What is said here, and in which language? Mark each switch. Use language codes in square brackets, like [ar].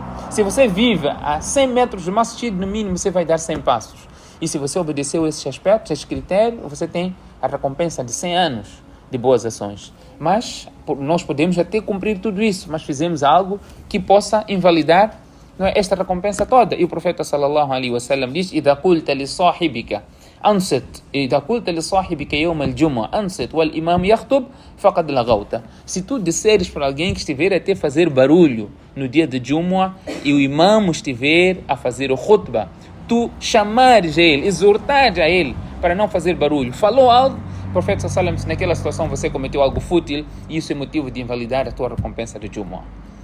[pt] Se você vive a 100 metros do masjid, no mínimo você vai dar 100 passos. E se você obedeceu esses aspectos, esse critério, você tem a recompensa de 100 anos de boas ações. Mas nós podemos até cumprir tudo isso, mas fizemos algo que possa invalidar, não é, esta recompensa toda. E o profeta sallallahu alaihi wasallam diz: [ar] إذا قلت لصاحبك أنصت إذا قلت لصاحبك يوم الجمعة أنصت والإمام يخطب فقد لغوت. [pt] Se tu disseres para alguém que estiver até fazer barulho no dia de Jumu'ah e o imam estiver a fazer o khutbah, tu chamares a ele, exortares a ele para não fazer barulho, falou algo, o profeta sallallahu alaihi wasallam, naquela situação você cometeu algo fútil e isso é motivo de invalidar a tua recompensa de Jumu'ah.